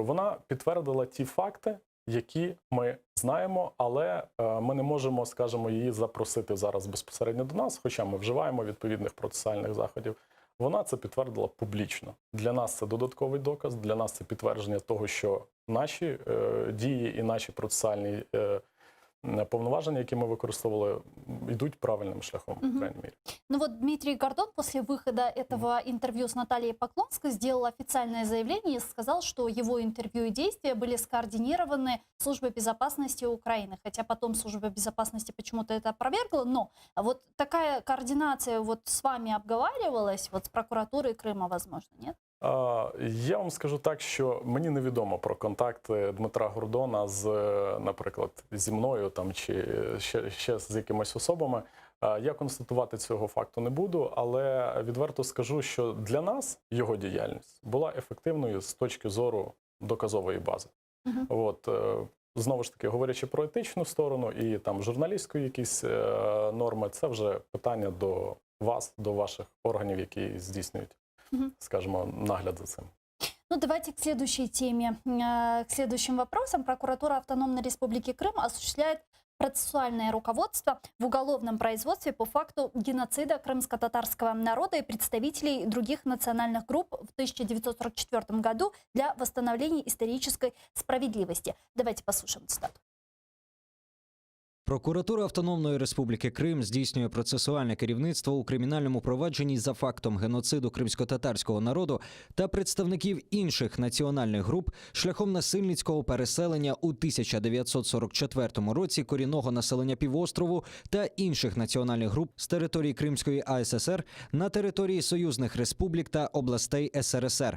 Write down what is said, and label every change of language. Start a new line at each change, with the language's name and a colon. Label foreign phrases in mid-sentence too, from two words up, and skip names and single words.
Ukrainian: Вона підтвердила ті факти, які ми знаємо, але ми не можемо, скажімо, її запросити зараз безпосередньо до нас, хоча ми вживаємо відповідних процесуальних заходів. Вона це підтвердила публічно. Для нас це додатковий доказ, для нас це підтвердження того, що наші дії і наші процесуальні повноважения, які мы використовували,
Russian: идут правильным
Ukrainian: шляхом,
Russian: по крайней мере. Ну вот Дмитрий Гордон после выхода этого интервью с Натальей Поклонской сделал официальное заявление и сказал, что его интервью и действия были скоординированы Службой безопасности Украины. Хотя потом Служба безопасности почему-то это опровергла, но вот такая координация вот с вами обговаривалась, вот с прокуратурой Крыма, возможно, нет?
Ukrainian: Я вам скажу так, що мені невідомо про контакти Дмитра Гордона з, наприклад, зі мною там, чи ще з якимись особами. Я констатувати цього факту не буду, але відверто скажу, що для нас його діяльність була ефективною з точки зору доказової бази. От, знову ж таки, говорячи про етичну сторону і там журналістської якісь норми, це вже питання до вас, до ваших органів, які здійснюють, скажем, нагляд за цим.
Russian: Ну, давайте к следующей теме, к следующим вопросам. Прокуратура Автономной Республики Крым осуществляет процессуальное руководство в уголовном производстве по факту геноцида крымско-татарского народа и представителей других национальных групп в 1944 году для восстановления исторической справедливости. Давайте послушаем цитату.
Ukrainian: Прокуратура Автономної Республіки Крим здійснює процесуальне керівництво у кримінальному провадженні за фактом геноциду кримсько-татарського народу та представників інших національних груп шляхом насильницького переселення у 1944 році корінного населення півострову та інших національних груп з території Кримської АССР на території союзних республік та областей СРСР.